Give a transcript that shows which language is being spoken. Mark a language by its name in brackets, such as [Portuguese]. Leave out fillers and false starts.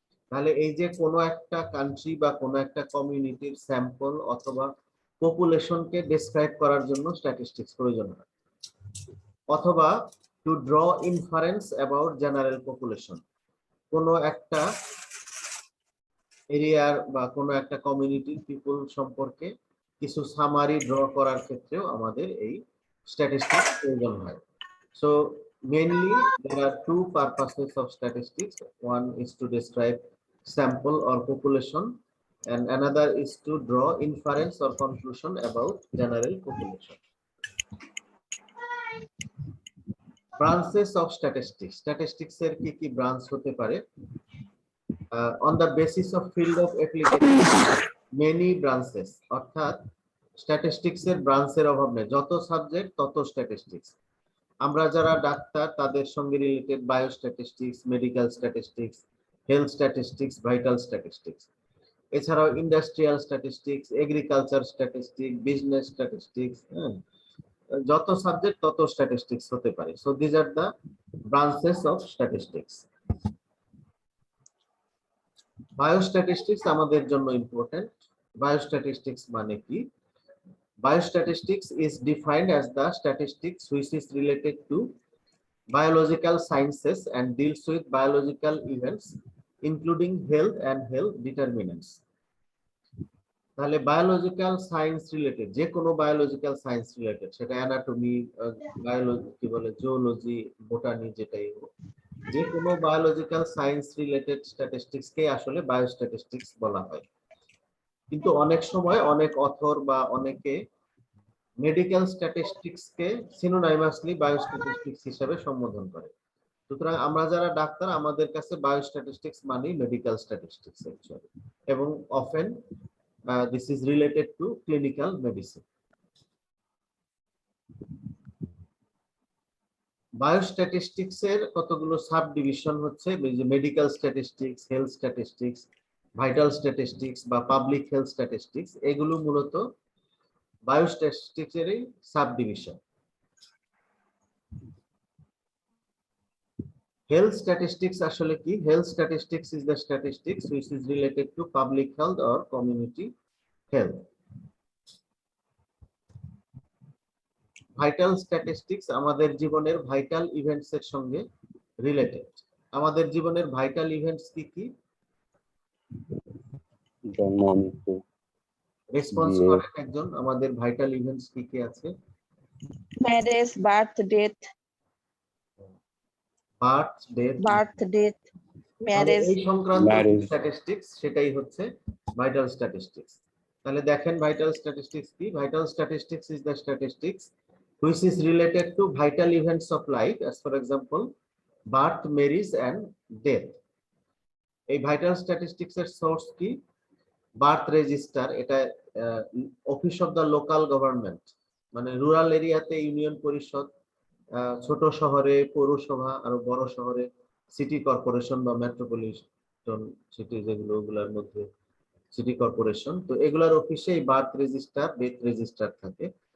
[Bangla] তাহলে এই যে কোনো একটা কান্ট্রি বা কোনো একটা কমিউনিটির স্যাম্পল অথবা পপুলেশনকে ডেসক্রাইব করার জন্য স্ট্যাটিস্টিক্স প্রয়োজন হয়, অথবা [English] To draw inference about general population. [Bangla] কোনো একটা এরিয়ার বা কোনো একটা কমিউনিটির পিপল সম্পর্কে কিছু সামারি ড্র করার ক্ষেত্রেও আমাদের এই স্ট্যাটিস্টিক্স প্রয়োজন হয়। [English] So mainly there are two purposes of statistics. One is to describe sample or population, and another is to draw inference or conclusion about general population. Branches of statistics. [Bangla] Statistics এর কি branch হতে পারে? [English] On the basis of field of application, many branches. [Bangla] অর্থাৎ statistics এর ব্রাঞ্চের অভাব নেই, যত সাবজেক্ট তত স্ট্যাটিস্টিক্স। আমরা যারা ডাক্তার তাদের সঙ্গে related biostatistics, medical statistics, health statistics, vital statistics. এছাড়াও industrial statistics, agriculture statistics, business statistics, যত সাবজেক্ট তত স্ট্যাটিস্টিক্স হতে পারে। [English] So these are the branches of statistics. [Bangla] Biostatistics আমাদের জন্য ইম্পর্টেন্ট। বায়োস্ট্যাটিস্টিক্স মানে কি? [English] Biostatistics is defined as the statistics which is related to biological sciences and deals with biological events including health and health determinants. [Bangla] তাহলে biological science related, যে কোনো biological science related, সেটা anatomy, biology কি বলে, zoology, botany, যেটাই হোক, যে কোনো বায়োলজিক্যাল সায়েন্স রিলেটেড স্ট্যাটিস্টিক্স কে আসলে বায়োস্ট্যাটিস্টিক্স বলা হয়। কিন্তু অনেক সময় অনেক অথর বা অনেকে মেডিকেল স্ট্যাটিস্টিক্স কে সিনোনাইমাসলি বায়োস্ট্যাটিস্টিক্স হিসেবে সম্বোধন করে। সুতরাং আমরা যারা ডাক্তার আমাদের কাছে বায়োস্ট্যাটিস্টিক্স মানে মেডিকেল স্ট্যাটিস্টিক্স অ্যাকচুয়ালি, এবং [English] Often this is related to clinical medicine. [Bangla] Biostatistics এর কতগুলো সাব ডিভিশন হচ্ছে, medical statistics, health statistics, vital statistics বা পাবলিক হেলথ স্ট্যাটিস্টিক্স। এগুলো মূলত বায়োস্ট্যাটিস্টিক্স এরই সাব ডিভিশন। Health statistics আসলে কি? [English] Health statistics is the statistics which is related to public health or community health. [Bangla] Vital statistics আমাদের জীবনের vital events এর সঙ্গে রিলেটেড। আমাদের জীবনের ভাইটাল ইভেন্টস কি কি? জন্ম মৃত্যু [English] response [Bangla] বিয়ে করেন একজন, আমাদের ভাইটাল ইভেন্টস কি কি আছে? [English] Marriage, birth, death, birth, death, marriage. [Bangla] এই সংক্রান্ত [English] Marriage. [Bangla] স্ট্যাটিস্টিক্স, সেটাই হচ্ছে ভাইটাল স্ট্যাটিস্টিক্স। তাহলে দেখেন ভাইটাল স্ট্যাটিস্টিক্স কি? [English] Vital statistics is the statistics which is related to vital events of life, as for example birth, marriage and death. [Bangla] এই vital statistics এর source কি? বার্থ রেজিস্টার, এটা [English] office of the local government, [Bangla] মানে rural এরিয়াতে union পরিষদ, ছোট শহরে পৌরসভা, আর বড় শহরে সিটি কর্পোরেশন বা মেট্রোপলিটন সিটি, যেগুলো ওগুলোর মধ্যে সিটি কর্পোরেশন, তো এগুলার অফিসে এই বার্থ রেজিস্টার, ডেথ রেজিস্টার থাকে।